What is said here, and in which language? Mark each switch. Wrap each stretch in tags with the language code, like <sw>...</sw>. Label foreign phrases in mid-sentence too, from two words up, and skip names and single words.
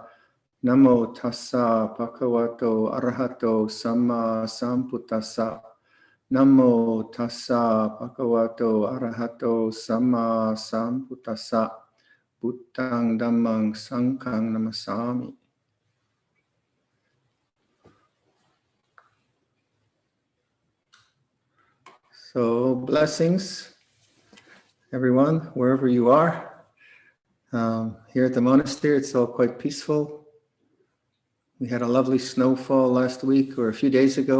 <pi>Namo tassa bhagavato arahato samma sambuddhassa. Namo tassa bhagavato arahato samma sambuddhassa. Buddhang dhammang sanghang namasami.</pi> <en>So blessings, everyone, wherever you are. Here at the monastery, it's all quite peaceful. We had a lovely snowfall last week or a few days ago.</en>